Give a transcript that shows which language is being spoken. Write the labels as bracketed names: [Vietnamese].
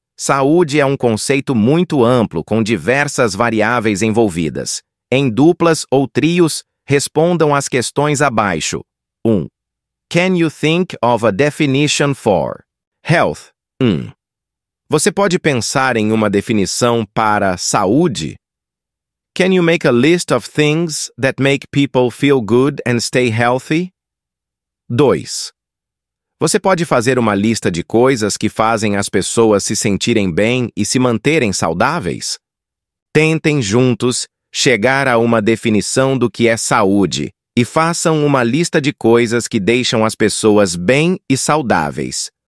[Portuguese] Saúde é um conceito muito amplo com diversas variáveis envolvidas. Em duplas ou trios, respondam às questões abaixo. 1. [English] Can you think of a definition for health? [Portuguese] 1. Você pode pensar em uma definição para saúde? [English] Can you make a list of things that make people feel good and stay healthy? [Portuguese] 2. Você pode fazer uma lista de coisas que fazem as pessoas se sentirem bem e se manterem saudáveis? Tentem juntos chegar a uma definição do que é saúde e façam uma lista de coisas que deixam as pessoas bem e saudáveis.